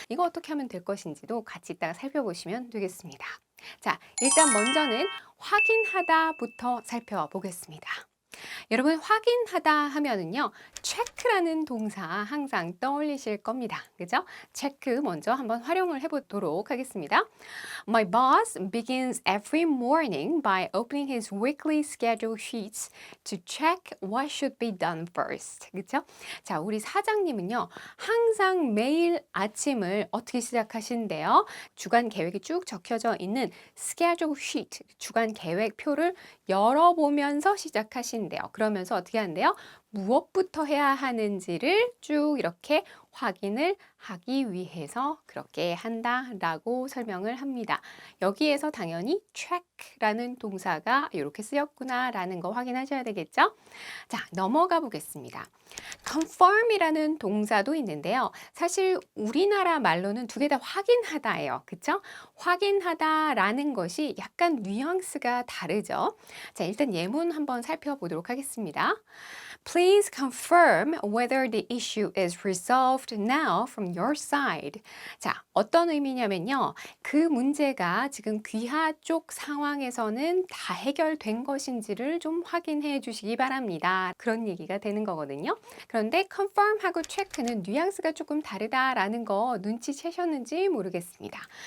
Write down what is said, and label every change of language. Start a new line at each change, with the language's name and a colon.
Korean: 이거 어떻게 하면 될 것인지도 같이 이따가 살펴보시면 되겠습니다. 자, 일단 먼저는 확인하다부터 살펴보겠습니다. 여러분, 확인하다 하면은요, 체크라는 동사 항상 떠올리실 겁니다. 그죠? 체크 먼저 한번 활용을 해보도록 하겠습니다.
English: My boss begins every morning by opening his weekly schedule sheets to check what should be done first.
Korean: 그죠? 자, 우리 사장님은요, 항상 매일 아침을 어떻게 시작하신대요? 주간 계획이 쭉 적혀져 있는 schedule sheet, 주간 계획표를 열어보면서 시작하신대요. 그러면서 어떻게 한대요? 무엇부터 해야 하는지를 쭉 이렇게 확인을 하기 위해서 그렇게 한다라고 설명을 합니다. 여기에서 당연히 check라는 동사가 이렇게 쓰였구나라는 거 확인하셔야 되겠죠? 자, 넘어가 보겠습니다. confirm이라는 동사도 있는데요. 사실 우리나라 말로는 두 개 다 확인하다예요. 그쵸? 확인하다라는 것이 약간 뉘앙스가 다르죠. 자, 일단 예문 한번 살펴보도록 하겠습니다.
English: Please confirm whether the issue is resolved now from your side.
Korean: 자, 어떤 의미냐면요. 그 문제가 지금 귀하 쪽 상황에서는 다 해결된 것인지를 좀 확인해 주시기 바랍니다. 그런 얘기가 되는 거거든요. 그런데 confirm하고 check는 뉘앙스가 조금 다르다라는 거 눈치채셨는지 모르겠습니다.